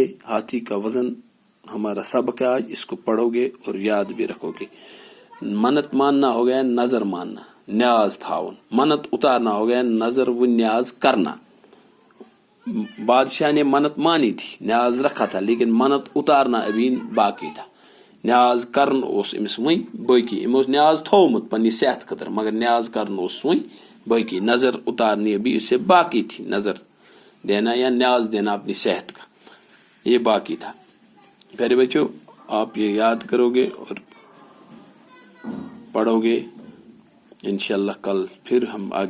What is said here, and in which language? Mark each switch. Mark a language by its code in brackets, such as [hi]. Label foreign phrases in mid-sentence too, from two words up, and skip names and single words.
[ur] ہاتھی کا وزن ہمارا سبق ہے آج, اس کو پڑھو گے اور یاد بھی رکھو گے. منت ماننا ہو گیا نظر ماننا, [ks] نیاز تھاون. [ur] منت اتارنا ہو گیا نظر و نیاز کرنا. بادشاہ نے منت مانی تھی, نیاز رکھا تھا, لیکن منت اتارنا ابھی باقی تھا. [ks] نیاز کرن اوس امس وۄنۍ باقی, ام اوس نیاز تھومت پننہِ صحت خٲطرٕ مگر نیاز کرن اوس وۄنۍ باقی. [ur] نظر اتارنی ابھی اسے باقی تھی, نظر دینا یا نیاز دینا اپنی صحت کا یہ باقی تھا. پیارے بچوں آپ یہ یاد کرو گے اور پڑھو گے، انشاءاللہ کل پھر ہم آگے پڑھیں گے۔